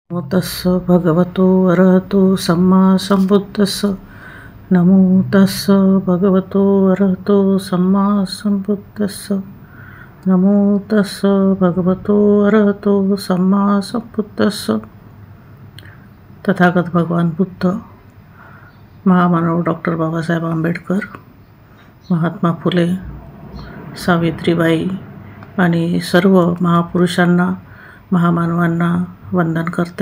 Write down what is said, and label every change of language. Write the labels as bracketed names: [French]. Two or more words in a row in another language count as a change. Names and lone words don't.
[Pali] नमो तस्स भगवतो अरहतो सम्मा संबुद्धस्स। नमो तस्स भगवतो अरहतो सम्मा संबुद्धस्स। नमो तस्स भगवतो अरहतो सम्मा संबुद्धस्स। [Marathi] तथागत भगवान बुद्ध, महामानव डॉक्टर बाबासाहेब आंबेडकर, महात्मा फुले, सावित्रीबाई आणि सर्व महापुरुषांना, महामानवांना वंदन करते।